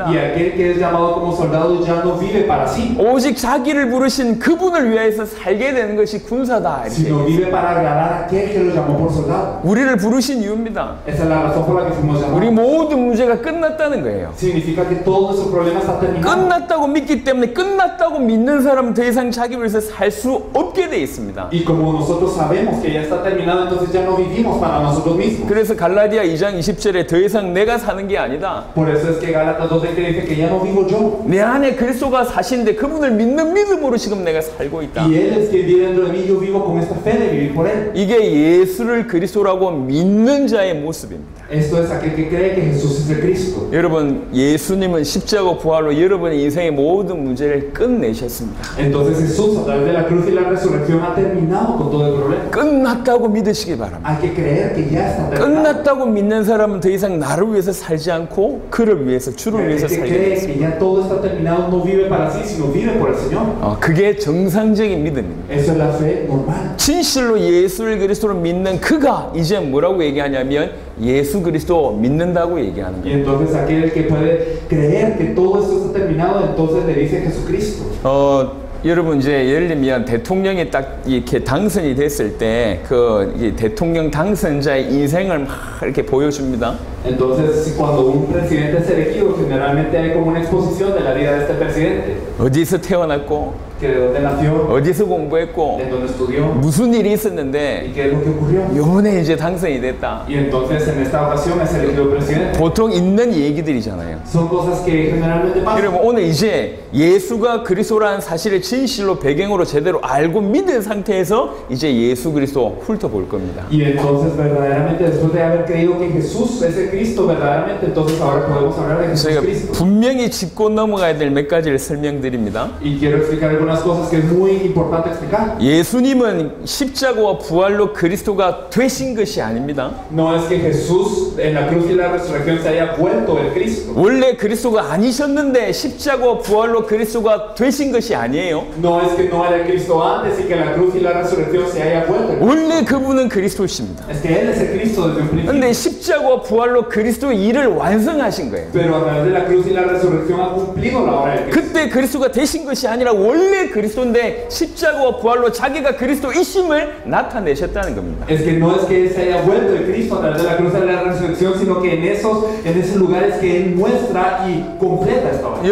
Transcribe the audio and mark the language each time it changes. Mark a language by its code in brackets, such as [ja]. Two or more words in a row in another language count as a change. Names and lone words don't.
[es] Y aquel que es llamado como soldado ya no vive para sí, [ko] 오직 자기를 부르신 그분을 위해서 살게 되는 것이 군사다. [es] sino [ko] 이렇게. [es] vive para agradar a aquel que lo llamó por soldado. [ko] 우리를 부르신 이유입니다. [es] Esa es la razón por la que fuimos [ko] 우리 [es] llamados. [ko] 모든 문제가 끝났다는 거예요. [es] Significa que todo nuestro problema está terminado. [ko] 끝났다고 믿기 때문에 때문에 끝났다고 믿는 사람은 더 이상 자기 위해서 살 수 없게 돼 있습니다. [es] Y como nosotros sabemos que ya está terminado, entonces ya no vivimos para nosotros mismos. [ko] 그래서 갈라디아 2장 20절에 더 이상 내가 사는 게 a니다. [es] Por eso es que Gálatas 2:20 dice que ya no vivo yo. [ko] 내 안에 그리스도가 사시는데 그분을 믿는 믿음으로 지금 내가 살고 있다. [es] Y Él es quien vive dentro de mí, yo vivo con esta fe de vivir por Él. [ko] 이게 예수를 그리스도라고 믿는 자의 모습입니다. [es] Esto es aquel que cree que Jesús es el Cristo. [ko] 여러분, 예수님은 십자가 부활로 여러분의 인생의 모든 문제를 끝내셨습니다. [es] Entonces Jesús a través de la cruz y la resurrección ha terminado con todo el problema. [ko] 끝났다고 믿으시기 바랍니다. [es] Hay que creer que ya está terminado. [ko] 끝났다고 믿는 사람은 더 이상 나를 위해서 살지 않고 그를 위해서, 주를 [es] El [ko] 위해서 [es] que [ko] 살게 [es] cree [ko] 됩니다. [es] que ya todo está terminado no vive para sí, sino vive por el Señor. [ko] 그게 정상적인 믿음입니다. [es] Eso es la fe normal. [ko] 진실로 예수를 그리스도로 믿는 그가 이제 뭐라고 얘기하냐면 예수 그리스도 믿는다고 얘기하는 [es] Y [ko] 거예요. [es] entonces aquel que puede creer que todo esto está terminado, entonces le dice Jesucristo. [ko] 여러분 이제 예를 들면 대통령이 딱 이렇게 당선이 됐을 때 그 대통령 당선자의 인생을 막 이렇게 보여줍니다. [es] Entonces, cuando un presidente es elegido, generalmente hay como una exposición de la vida de este presidente, [ko] 어디서 태어났고, [es] que de dónde nació, [ko] 어디서 공부했고, [es] de dónde estudió [ko] 무슨 일이 [es] y [ko] 있었는데 [es] qué es lo que ocurrió. [ko] 이번에 이제 당선이 됐다. [es] Y entonces en esta ocasión es elegido presidente. [ko] 보통 있는 얘기들이잖아요. [es] Son cosas que generalmente pasan. [ko] 여러분 오늘 이제 예수가 그리스도라는 사실을 진실로 배경으로 제대로 알고 믿은 상태에서 이제 예수 그리스도 훑어볼 겁니다. [es] Y entonces verdaderamente después de haber creído que Jesús es el Cristo verdaderamente, entonces ahora podemos hablar de [ko] 저희가 [es] Jesucristo. [ko] 분명히 짚고 넘어가야 될 몇 가지를 설명드립니다. [es] Y quiero explicar algunas cosas que es muy importante explicar. [ko] 예수님은 십자가와 부활로 그리스도가 되신 것이 아닙니다. [es] No es que Jesús en la cruz y la resurrección se haya vuelto el Cristo. [ko] 원래 그리스도가 아니셨는데 십자가와 부활로 그리스도가 되신 것이 아니에요. [es] No es que no era el Cristo antes y que la cruz y la resurrección se haya vuelto el Cristo. [ko] 원래 그분은 그리스도십니다. [es] Es que Él es el Cristo desde un principio. [ko] 근데 십자가와 부활로 그리스도의 일을 완성하신 거예요. [es] Pero a través de la cruz y la resurrección ha cumplido la obra del Cristo. [ko] 그때 그리스도가 되신 것이 아니라 원래 그리스도인데 십자가와 부활로 자기가 그리스도이심을 나타내셨다는 겁니다. [es] Es que no es que Él se haya vuelto el Cristo a través de la cruz y la resurrección, sino que en esos lugares que Él muestra y completa esta obra.